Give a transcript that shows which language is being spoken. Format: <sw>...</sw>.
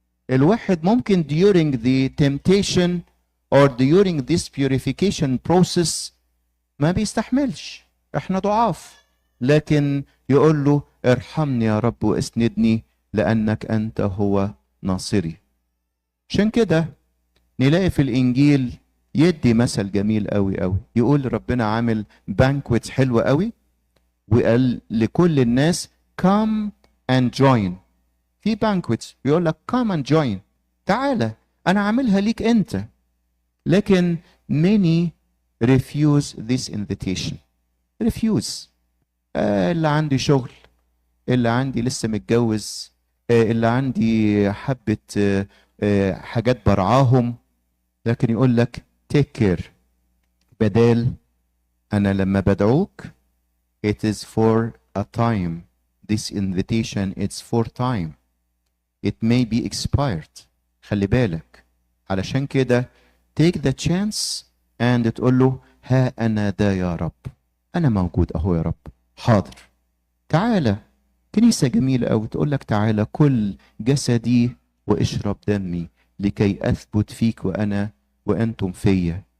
<ar>الواحد ممكن</ar> <en>during the temptation or during this purification process</en> <ar>ما بيستحملش. احنا ضعاف. لكن يقول له ارحمني يا رب واسندني لأنك أنت هو ناصري. عشان كده نلاقي في الإنجيل يدي مثل جميل قوي. يقول ربنا عامل بانكويت حلوة قوي وقال لكل الناس</ar> <en>come and join.</en> <ar>في بانكويت يقول لك</ar> <en>come and join.</en> <ar>تعالى أنا عاملها ليك أنت. لكن</ar> <en>many refuse this invitation. refuse.</en> <ar>اللي عندي شغل، اللي عندي لسه متجوز، اللي عندي حبة حاجات برعاهم، لكن يقول لك</ar> <en>take care.</en> <ar>بدال أنا لما بدعوك</ar> <en>it is for a time. This invitation it's for time. It may be expired.</en> <ar>خلي بالك. علشان كده</ar> <en>take the chance and</en> <ar>تقول له ها أنا دا يا رب، أنا موجود أهو يا رب، حاضر. تعالى. كنيسة جميلة أوي تقول لك تعالى كل جسدي واشرب دمي لكي أثبت فيك وأنتم فيا.</ar>